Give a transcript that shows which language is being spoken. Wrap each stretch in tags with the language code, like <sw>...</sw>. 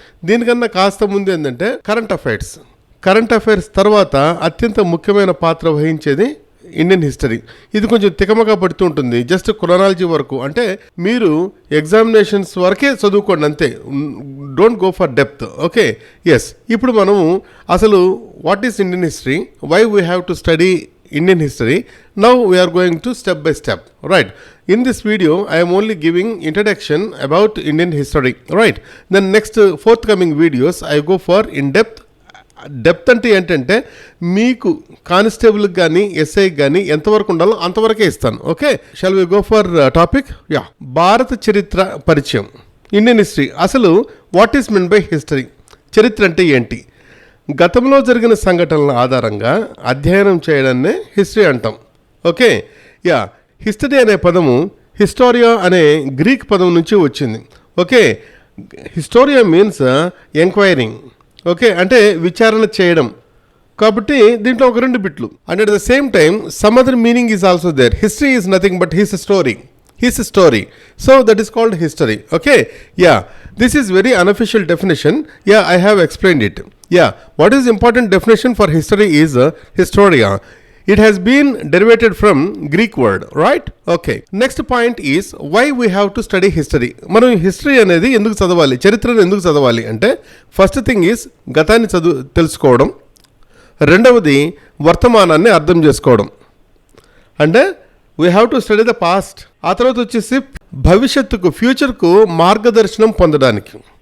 <te>దీనికన్నా కాస్త ముందు ఏంటంటే కరెంట్ అఫైర్స్ తర్వాత అత్యంత ముఖ్యమైన పాత్ర వహించేది ఇండియన్ హిస్టరీ. ఇది కొంచెం తికమగా పడుతూ ఉంటుంది. జస్ట్ క్రొనాలజీ వరకు, అంటే మీరు ఎగ్జామినేషన్స్ వరకే చదువుకోండి అంతే.</te> <en>Don't go for depth. Okay, yes.</en> <te>ఇప్పుడు మనము అసలు</te> <en>What is Indian history, why we have to study Indian history. Now we are going to step by step. Right. In this video, I am only giving introduction about Indian history. Right. Then next forthcoming videos, I go for in-depth.</en> <te>Depth అంటే ఏంటంటే మీకు కానిస్టేబుల్కి కానీ ఎస్ఐకి కానీ ఎంతవరకు ఉండాలో అంతవరకే ఇస్తాను.</te> <en>Okay, shall we go for topic? Yeah,</en> <te>భారత చరిత్ర పరిచయం.</te> <en>Indian history. అసలు what is mean by history?</en> <te>చరిత్ర అంటే ఏంటి? గతంలో జరిగిన సంఘటనల ఆధారంగా అధ్యయనం చేయడాన్నే హిస్టరీ అంటాం. ఓకే, యా, హిస్టరీ అనే పదము హిస్టోరియా అనే గ్రీక్ పదం నుంచి వచ్చింది.</te> <en>Okay, historia means enquiring.</en> <te>Okay, అంటే విచారణ చేయడం. కాబట్టి దీంట్లో ఒక రెండు బిట్లు.</te> <en>And at the same time some other meaning is also there. History is nothing but his story. So that is called history. Okay, yeah, this is very unofficial definition. Yeah, I have explained it. Yeah, what is important definition for history is historia. It has been derivated from Greek word, right? Okay. Next point is why we have to study history.</en> <te>మనం history అనేది ఎందుకు చదవాలి, చరిత్రను ఎందుకు చదవాలి అంటే,</te> <en>first thing is</en> <te>గతాన్ని తెలుసుకోవడం. రెండవది వర్తమానాన్ని అర్థం చేసుకోవడం. అంటే</te> <en>We have to study the past.</en> <te>ఆ తర్వాత వచ్చేసి భవిష్యత్తుకు, ఫ్యూచర్కు మార్గదర్శనం పొందడానికి.</te>